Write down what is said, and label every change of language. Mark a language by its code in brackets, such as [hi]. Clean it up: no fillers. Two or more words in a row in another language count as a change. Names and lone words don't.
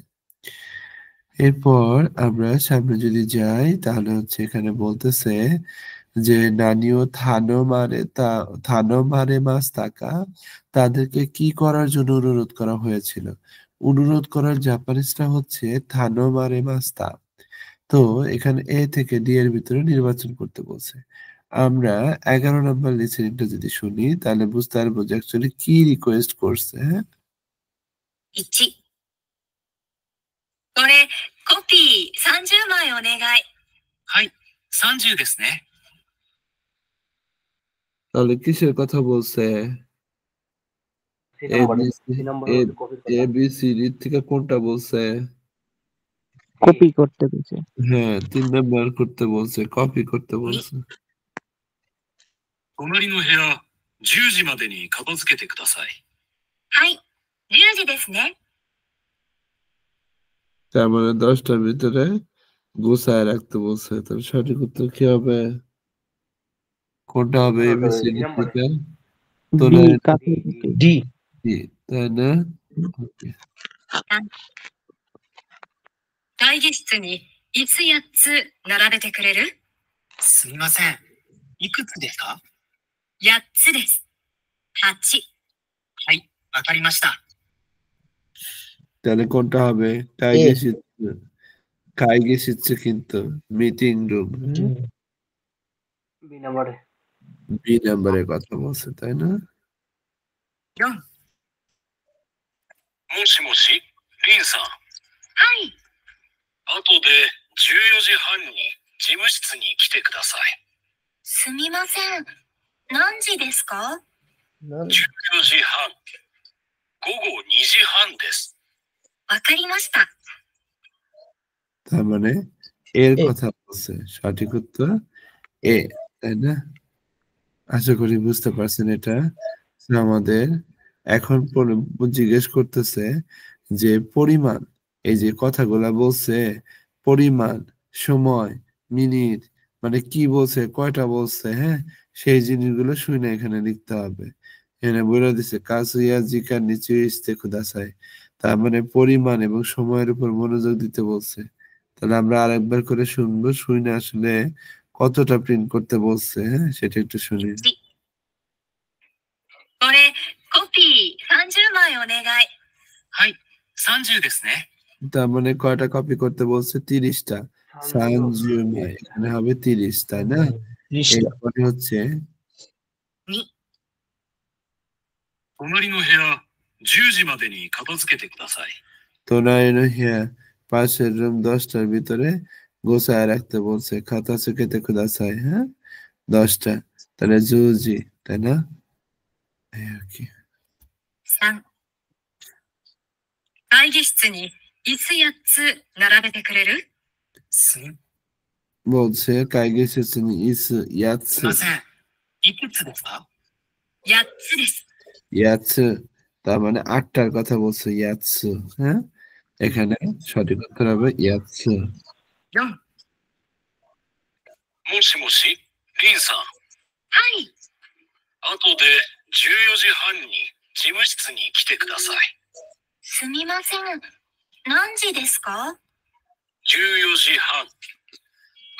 [bn] এরপর আমরা সামনে যদি যাই তাহলে হচ্ছে এখানে বলতেছে যে [ja] 何を頼まれましたか, [bn] তাদেরকে কি করার জন্য অনুরোধ করা হয়েছিল? অনুরোধ করার জাপানিজটা হচ্ছে [ja] 頼まれました. [bn] তো এখানে এ থেকে ডি এর ভিতরে নির্বাচন করতে বলছে। আমরা 11 নম্বর লিসেনিংটা যদি শুনি তাহলে বুঝতে পারবো যে অ্যাকচুয়ালি কি রিকোয়েস্ট করছে। হ্যাঁ, [ja] 1、これコピー30枚お願い。はい。30ですね。 [bn] তাহলে কিসের কথা বলছে? এবিসিডি থেকে কোনটা বলছে? কপি করতে দিছে। হ্যাঁ, 3 নাম্বার করতে বলছে, কপি করতে বলছে। [ja] 隣の部屋、10時までに片付けてください。はい、10時ですね。 [bn] তার মানে 10টার ভিতরে গোছায় রাখতে বলছে। তাহলে সঠিক উত্তর কি হবে? কোনটা হবে এবিসিডি থেকে? ডি, কাপি ডি। তাই না? ওকে, [ja] 会議室に椅子8つ並べてくれる？すみません。いくつですか？ 8つです。8。はい。わかりました。 [bn] তাহলে কোনটা হবে? কাইগেশিচ্ছে কিন্তু মিটিং রুম, বি নাম্বারে। বি নাম্বারের কথা বলছে, তাই না? [ja] 4。もしもし、リンさん。はい。後で14時半に事務室に来てください。すみません。何時ですか？14時半。午後2時半です。わかりました。 [bn] তার মানে এর কথা বলছে, সঠিক উত্তর এ, তাই না? আশা করি বুঝতে পারছেন এটা। আমাদের এখন জিজ্ঞেস করতেছে যে পরিমাণ, এই যে কথাগুলা বলছে, পরিমাণ, সময়, মিনিট, মানে কি বলছে, কয়টা বলছে, হ্যাঁ, সেই জিনিসগুলো শুনে এখানে লিখতে হবে। এখানে বলে দিছে [ja] 数や時間に注意してください, [bn] তার মানে পরিমাণ এবং সময়ের উপর মনোযোগ দিতে বলছে। তাহলে আমরা আরেকবার করে শুনবো, শুনে আসলে কতটা প্রিন্ট করতে বলছে, হ্যাঁ, সেটা একটু শুনি। [ja] これコピー30枚お願い。はい。30ですね。 [bn] তার মানে কয়টা কপি করতে বলছে? 30টা। সানজিউমাই, এখানে হবে 30, তাই না? এরপরে হচ্ছে [ja] 2。隣の部屋、10時までに片付けてください。隣の部屋, [bn] পাশের রুম 10টার ভিতরে গোছায় রাখতে বলছে। [ja] 片付けてください, [bn] হ্যাঁ, 10টা। তাহলে জুজি, তাই না? এই আর কি। [ja] 3。会議室に椅子8つ並べてくれる？ [bn] বলছে [ja] 会議室に椅子すみ [bn] ইয়াৎসু, [ja] ません。いくつですか？ 8つです。 [bn] ইয়াৎসু, তার মানে 8টার কথা বলছে, ইয়াৎসু, হ্যাঁ, এখানে সঠিক উত্তর হবে ইয়াৎসু। [ja] 4。もしもし、リンさん。はい。後で14時半に事務室に来てください。すみません。何時ですか？ 14時半。